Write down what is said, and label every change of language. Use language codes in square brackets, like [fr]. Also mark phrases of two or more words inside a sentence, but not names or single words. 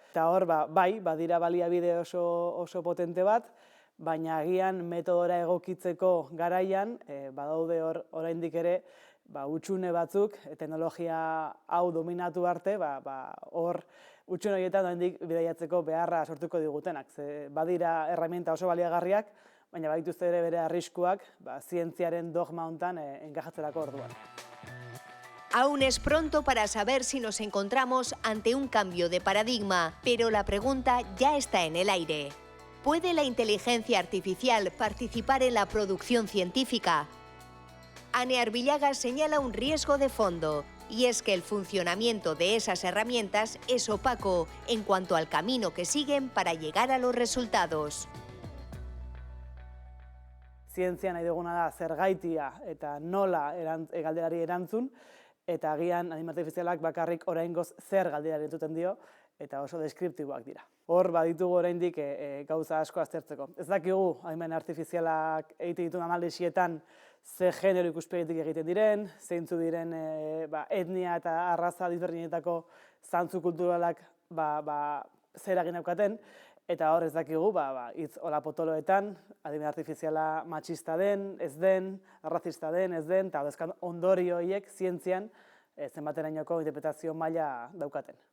[eu] Eta hor, bai, badira baliabide oso potente bat, baina agian metodora egokitzeko garaian, badaude hor oraindik ere, hutsune batzuk, teknologia hau dominatu arte, hor hutsune horietan oraindik bidaiatzeko beharra sortuko digutenak. Badira herramienta oso baliagarriak, baina badituzte ere bere arriskuak zientziaren dogma hontan enkajatzerako orduan. [es] Aún es pronto para saber si nos encontramos ante un cambio de paradigma, pero la pregunta ya está en el aire. ¿Puede la inteligencia artificial participar en la producción científica? Ane Arbillaga señala un riesgo de fondo, y es que el funcionamiento de esas herramientas es opaco en cuanto al camino que siguen para llegar a los resultados. [eu] Zientzia nahi duguna da zergaitia eta nola galderari erantzun, eta agian adin artifizialak bakarrik oraingoz zer galderari entzuten dio, eta oso deskriptiboak dira. Hor baditugu oraindik gauza asko aztertzeko. Ez dakigu adimen artifizialak egiten dituen analisietan ze genero ikuspegitik egiten diren, zeintzu diren etnia eta arraza desberdinetako zantzu kulturalak zer eragin daukaten, eta hor ez dakigu hitz hola potoloetan adimen artifiziala matxista den, ez den, arrazista den, ez den, eta ondorio horiek zientzian zenbaterainoko interpretazio maila daukaten.